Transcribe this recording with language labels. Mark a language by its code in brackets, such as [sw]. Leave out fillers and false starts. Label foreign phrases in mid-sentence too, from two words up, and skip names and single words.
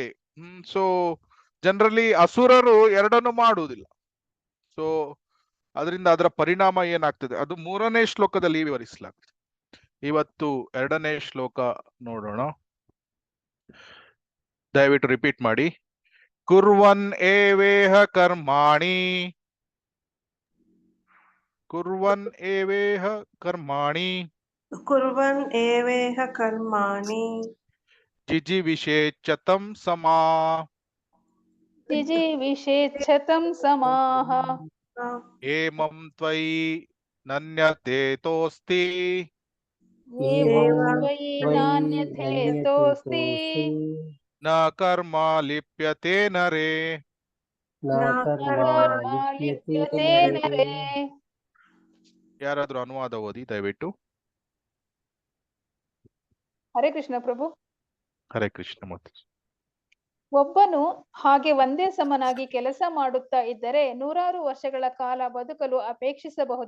[en] so generally [kn] ಅಸುರರು ಎರಡನ್ನು ಮಾಡುವುದಿಲ್ಲ. ಸೊ ಅದರಿಂದ ಅದರ ಪರಿಣಾಮ ಏನಾಗ್ತದೆ ಅದು 3ನೇ ಶ್ಲೋಕದಲ್ಲಿ ವಿವರಿಸಲಾಗ್ತದೆ. ಇವತ್ತು 2ನೇ ಶ್ಲೋಕ ನೋಡೋಣ. ದಯವಿಟ್ಟು ರಿಪೀಟ್ ಮಾಡಿ. [sa] ಕುರ್ವನ್ ಏವೇಹ ಕರ್ಮಾಣಿ, ಕುರ್ವನ್ ಏವೇಹ ಕರ್ಮಾಣಿ, ಕುರ್ವನ್ ಏವೇಹ ಕರ್ಮಾಣಿ ಜಿಜಿವಿಷೇಚ್ಛತಂ ಸಮಾ, ಜಿಜಿವಿಷೇಚ್ಛತಂ ಸಮಾಹ ಏಮಂ ತ್ವಯಿ ನನ್ಯತೇತೋಸ್ತಿ, ಏವಂ ತ್ವಯಿ ನಾನ್ಯಥೇತೋಸ್ತಿ ನ ಕರ್ಮ ಲಿಪ್ಯತೆ ನರೇ. ನ ಕರ್ಮ ಲಿಪ್ಯತೆ ನರೇ. [kn] ಯಾರಾದ್ರೂ ಅನುವಾದ ಓದಿ ದಯವಿಟ್ಟು. ಹರೇ ಕೃಷ್ಣ ಪ್ರಭು. ಹರೇ ಕೃಷ್ಣ. ಮತ್ತೆ ಒಬ್ಬನು ಹಾಗೆ ಒಂದೇ ಸಮನಾಗಿ ಕೆಲಸ ಮಾಡುತ್ತಾ ಇದ್ದರೆ 100 ವರ್ಷಗಳ ಕಾಲ ಬದುಕಲು ಅಪೇಕ್ಷಿಸಬಹುದು.